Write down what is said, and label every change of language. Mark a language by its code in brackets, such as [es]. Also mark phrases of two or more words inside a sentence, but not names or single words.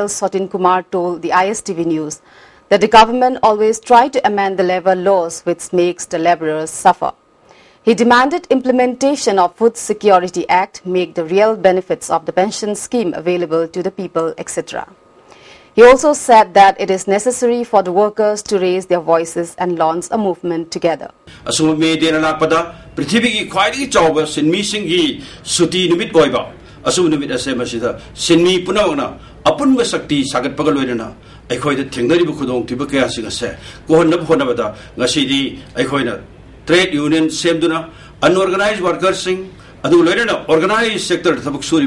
[en] Sotin Kumar, told the ISTV News that the government always tried to amend the labor laws which makes the laborers suffer. He demanded implementation of Food Security Act, make the real benefits of the pension scheme available to the people, etc. He also said that it is necessary for the workers to raise their voices and launch a movement together. [mni] Asum numit ase masida sinmi punawna apunba sakti sagat pagal loirana aikhoida thengnaribu khudong tiba kaya singa se kohonnab honabada ngasidi aikhoina [en] trade union [mni] semduna [en] unorganized workers [mni] sing adu loirana [en] organized sector [mni] thabuk suri